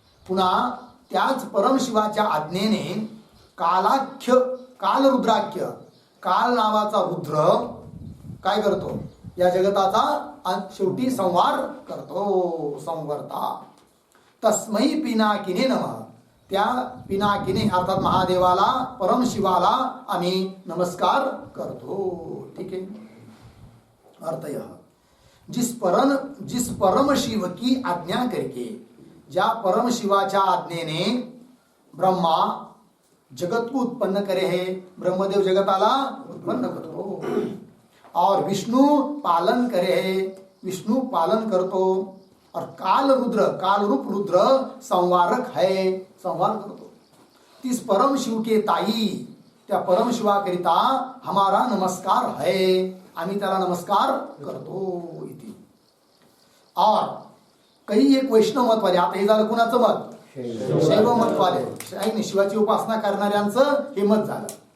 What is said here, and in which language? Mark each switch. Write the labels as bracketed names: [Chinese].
[Marathi] पुन्हा त्याच परमशिवाच्या आज्ञेने कालरुद्राख्य, काल नावाचा रुद्र काय करतो, या जगताचा शेवटी संहार करतो, संवर्ता. [Sanskrit] तस्मै पिनाकिने नमः. [Marathi] त्या पिनाकिने अर्थात महादेवाला, परमशिवाला आम्ही नमस्कार करतो. ठीक आहे. [Hindi] अर्थ यह जिस परम शिव की आज्ञा करके, [Marathi] ज्या परम शिवाच्या आज्ञेने [Hindi] ब्रह्मा जगत को उत्पन्न करे है, [Marathi] ब्रह्मदेव जगताला उत्पन्न करतो, [Hindi] और विष्णु पालन करे है, [Marathi] विष्णु पालन करतो, [Hindi] और काल रुद्र, काल रूप रुद्र संवारक है, [Marathi] संवार करतो. [Hindi] तीस परम शिव के ताई, [Marathi] त्या परम शिवाकरिता [Hindi] हमारा नमस्कार है, [Marathi] आम्ही त्याला नमस्कार करतो इथे. और काही एक वैष्णव मत वाले, आता हे झालं कुणाचं मत, शैव मत वाले, नाही शिवाची उपासना करणाऱ्यांचं हे मत झालं.